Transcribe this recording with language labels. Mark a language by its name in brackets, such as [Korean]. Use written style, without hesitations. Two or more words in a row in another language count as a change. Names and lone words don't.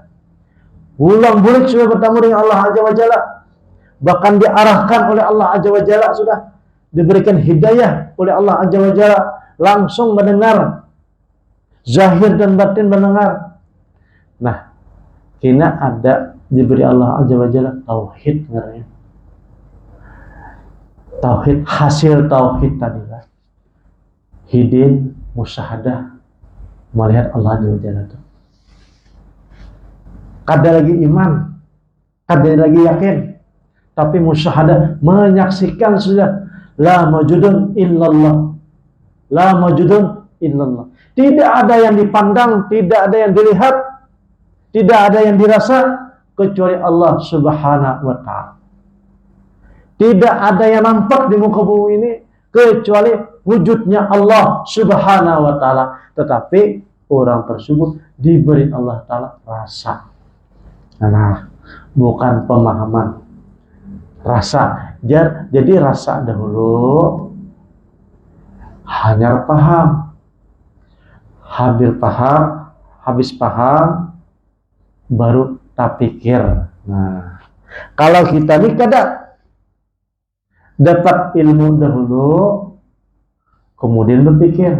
[Indonesian] Bulan-bulan sudah bertemu dengan Allah [Arabic] عز وجل. [Indonesian] Bahkan diarahkan oleh Allah [Arabic] عز وجل [Indonesian] sudah. Diberikan hidayah oleh Allah [Arabic] عز وجل. [Indonesian] Langsung mendengar. Zahir dan batin mendengar. [Banjar] Nah, kena ada diberi Allah [Arabic] عز وجل [Banjar] tauhid ngaranya. Tauhid, hasil tauhid tadilah hidin musyahadah melihat Allah [Arabic] عز وجل [Banjar] itu. Kada lagi iman, kada lagi yakin, tapi musyahadah menyaksikan sudah [Arabic] لا موجود إلا الله, لا موجود إلا الله. [Indonesian] Tidak ada yang dipandang, tidak ada yang dilihat, tidak ada yang dirasa kecuali Allah [Arabic] سبحانه وتعالى. [Indonesian] Tidak ada yang nampak di muka bumi ini kecuali wujudnya Allah [Arabic] سبحانه وتعالى. [Indonesian] Tetapi orang tersebut diberi Allah Ta'ala rasa. Nah, bukan pemahaman. Rasa. Jadi rasa dahulu, hanya paham. Habis paham, baru tak pikir. [Banjar] Nah, kalau kita ini kada dapat ilmu dahulu, kemudian berpikir.